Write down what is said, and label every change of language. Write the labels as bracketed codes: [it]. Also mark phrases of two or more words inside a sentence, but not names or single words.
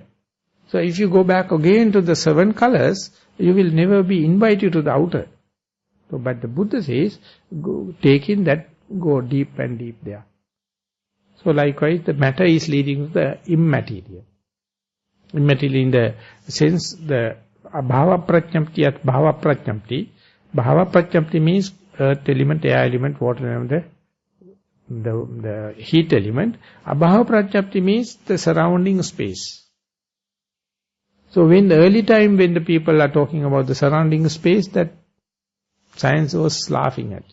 [en] So if you go back again to the 7 colors, you will never be invited to the outer. So, but the Buddha says, take in that, go deep and deep there. So likewise, the matter is leading to the immaterial. Immaterial in the sense, the [sa] abhava prajñapti [en] at [sa] bhava prajñapti. Bhava prajñapti [en] means earth element, air element, water element, the heat element. [sa] Abhava prajñapti [en] means the surrounding space. So when the early time when the people are talking about the surrounding space, that science was laughing at.